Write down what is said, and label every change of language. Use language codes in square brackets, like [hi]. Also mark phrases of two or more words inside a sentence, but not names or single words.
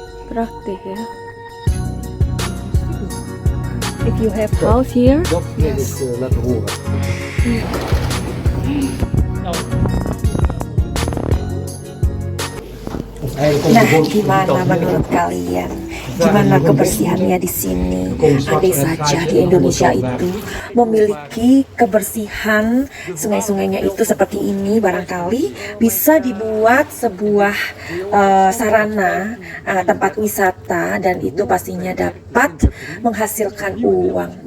[id] Praktis ya. [en] If you have house here, [nl] Dat wil ik laten horen. [id] Nah, gimana menurut kalian? Gimana kebersihannya di sini? Andai saja di Indonesia itu memiliki kebersihan sungai-sungainya itu seperti ini, barangkali bisa dibuat sebuah sarana tempat wisata, dan itu pastinya dapat menghasilkan uang.